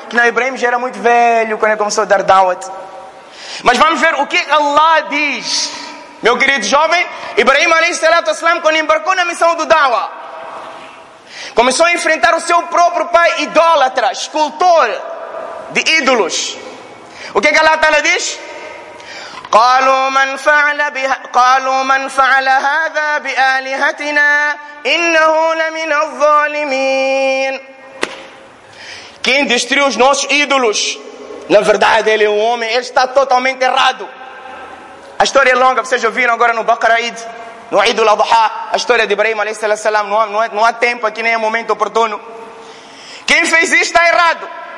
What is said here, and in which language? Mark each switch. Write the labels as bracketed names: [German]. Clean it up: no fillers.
[Portuguese] Que na Ibrahim já era muito velho quando ele começou a dar Dawat. Mas vamos ver o que Allah diz. Meu querido jovem, Ibrahim alaihi salatu wassalam, quando embarcou na missão do Dawa, começou a enfrentar o seu próprio pai idólatra, escultor de ídolos. O que Allah Ta'ala diz? [Arabic] قالوا من فعل هذا بآلهتنا إنه لمن الظالمين. [Portuguese] Quem destruiu os nossos ídolos? Na verdade, ele é um homem, ele está totalmente errado. A história é longa, vocês ouviram agora no Bakraid, no Eid al-Adha, a história de Ibrahim alayhi salam. Não há tempo aqui, nem é momento oportuno. Quem fez isto está errado.